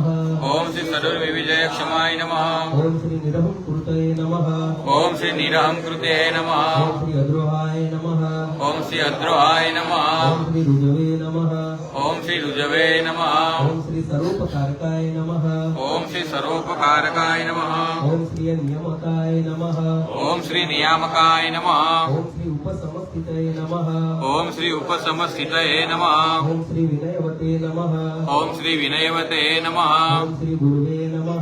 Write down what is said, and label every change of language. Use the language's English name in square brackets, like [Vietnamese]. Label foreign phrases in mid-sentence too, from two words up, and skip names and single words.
[Sanskrit] ओम श्री सर्वविजय क्षमाय नमः ओम श्री निरहं कृतये नमः ओम श्री निरहं कृते नमः ओम श्री अद्रोहाय नमः ओम श्री अद्रोहाय नमः ओम श्री रुजवे नमः ओम श्री रुजवे नमः ओम श्री सर्वोपकारकाय नमः ओम श्री सर्वोपकारकाय नमः. ओम श्री नियमकाय नमः. ओम श्री नियामकाय नमः. ओम श्री उपसमस्थितय नमः. ओम श्री उपसमस्थितये नमः. ओम श्री विनयवते नमः. ओम श्री विनयवते नमः. ओम श्री गुरुवे नमः.